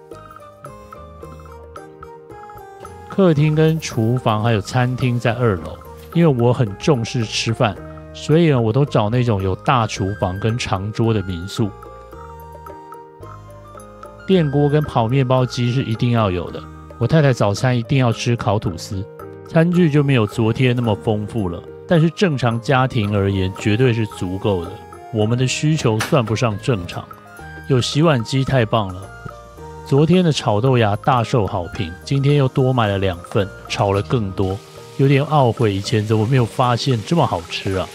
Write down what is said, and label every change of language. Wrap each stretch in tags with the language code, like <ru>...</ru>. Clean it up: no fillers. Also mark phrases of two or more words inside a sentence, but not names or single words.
<zh>客廳跟廚房還有餐廳在2樓，因為我很重視吃飯，所以呢，我都找那種有大廚房跟長桌的民宿。電鍋跟烤麵包機是一定要有的，我太太早餐一定要吃烤吐司。餐具就沒有昨天那麼豐富了，但是正常家庭而言絕對是足夠的。我們的需求算不上正常，有洗碗機太棒了。昨天的炒豆芽大受好評，今天又多買了2份，炒了更多，有點懊悔以前怎麼沒有發現這麼好吃啊。</zh>